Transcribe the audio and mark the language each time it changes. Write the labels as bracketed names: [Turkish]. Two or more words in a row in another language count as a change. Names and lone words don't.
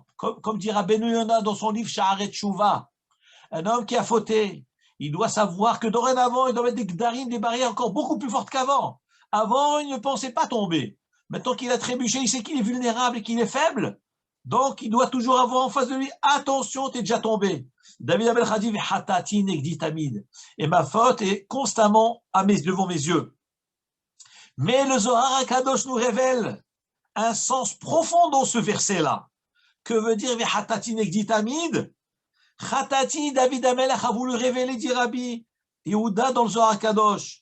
[French] Comme dit Rabbeinu Yonah dans son livre Sha'aret Tshuva. Un homme qui a fauté, il doit savoir que dorénavant, il doit mettre des gdarim, des barrières encore beaucoup plus fortes qu'avant. Avant, il ne pensait pas tomber. Maintenant qu'il a trébuché, il sait qu'il est vulnérable et qu'il est faible. Donc, il doit toujours avoir en face de lui, attention, tu es déjà tombé. David Amelech a dit, [Hebrew] חטאתי נגדי תמיד. [French] Et ma faute est constamment devant mes yeux. Mais le Zohar HaKadosh nous révèle un sens profond dans ce verset-là. Que veut dire [Hebrew] חטאתי נגדי תמיד? [French] Hatati, David Amelech a voulu révéler, dit Rabbi Yehuda dans le Zohar HaKadosh.